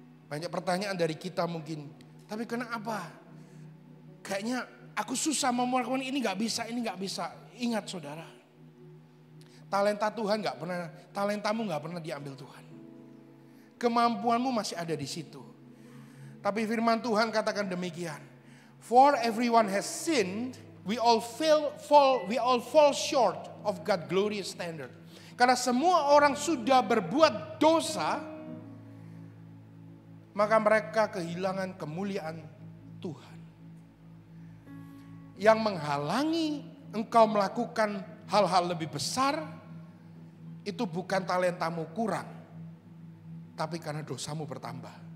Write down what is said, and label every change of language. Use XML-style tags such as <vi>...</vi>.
<id>Banyak pertanyaan dari kita mungkin. Tapi kenapa? Kayaknya aku susah mau melakukan ini gak bisa. Ingat saudara. Talentamu gak pernah diambil Tuhan. Kemampuanmu masih ada di situ. Tapi firman Tuhan katakan demikian.</id> <en>For everyone has sinned, we all fall short of God's glorious standard.</en> <id>Karena semua orang sudah berbuat dosa, maka mereka kehilangan kemuliaan Tuhan. Yang menghalangi engkau melakukan hal-hal lebih besar, itu bukan talentamu kurang, tapi karena dosamu bertambah.</id>